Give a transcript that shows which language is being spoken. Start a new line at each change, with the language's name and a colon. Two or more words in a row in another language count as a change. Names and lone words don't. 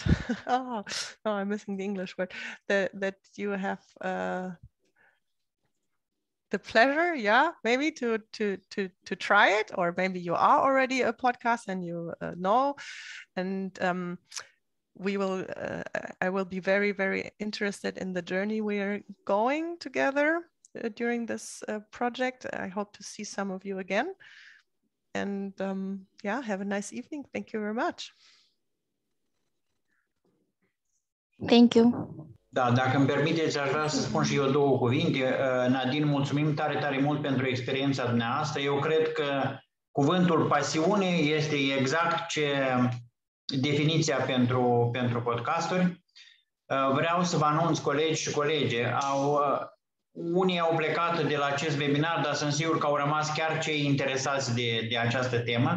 English: Oh, no, I'm missing the English word. That you have the pleasure, yeah, maybe to try it, or maybe you are already a podcast and you know, and I will be very, very interested in the journey we are going together during this project. I hope to see some of you again, and yeah, have a nice evening. Thank you very much. Thank you.
Romanian: Da, dacă îmi permiteți, aș vrea să spun și eu două cuvinte. Nadine, mulțumim tare, tare mult pentru experiența dumneavoastră. Eu cred că cuvântul pasiune este exact definiția pentru podcasturi. Vreau să vă anunț, colegi și colege, unii au plecat de la acest webinar, dar sunt sigur că au rămas chiar cei interesați de această temă.